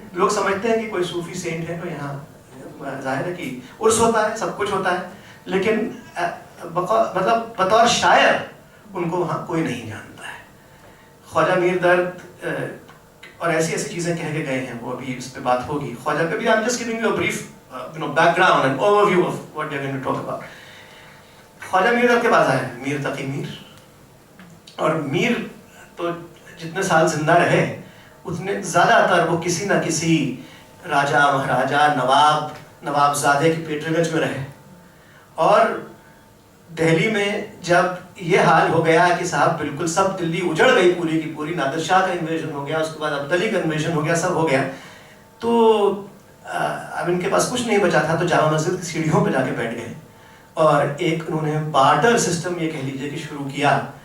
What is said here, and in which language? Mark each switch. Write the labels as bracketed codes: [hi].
[ur] لوگ سمجھتے ہیں کہ کوئی صوفی سینٹ ہے تو یہاں ظاہر ہے کہ عرس ہوتا ہے, سب کچھ ہوتا ہے, لیکن مطلب بطور شاعر ان کو وہاں کوئی نہیں جانتا ہے. خواجہ میر درد اور ایسی ایسی چیزیں کہہ کے گئے ہیں, وہ ابھی اس پہ بات ہوگی. خواجہ پہ بھی [en] I'm just giving you a brief background and overview of what we are going to talk about. [ur] Khwaja Mir درد کے پاس آئے میر تقی میر, اور میر تو جتنے سال زندہ رہے اتنے زیادہ تر وہ کسی نہ کسی راجہ مہاراجہ نواب زادے کی پیٹرنیج میں رہے. اور دہلی میں جب یہ حال ہو گیا کہ صاحب بالکل سب دلی اجڑ گئی پوری کی پوری, نادر شاہ کا انویژن ہو گیا, اس کے بعد عبدلی کا انویژن ہو گیا, سب ہو گیا, تو اب ان کے پاس کچھ نہیں بچا تھا تو جامع مسجد کی سیڑھیوں پہ جا کے بیٹھ گئے اور ایک انہوں نے بارٹر سسٹم یہ کہہ لیجیے کہ شروع کیا.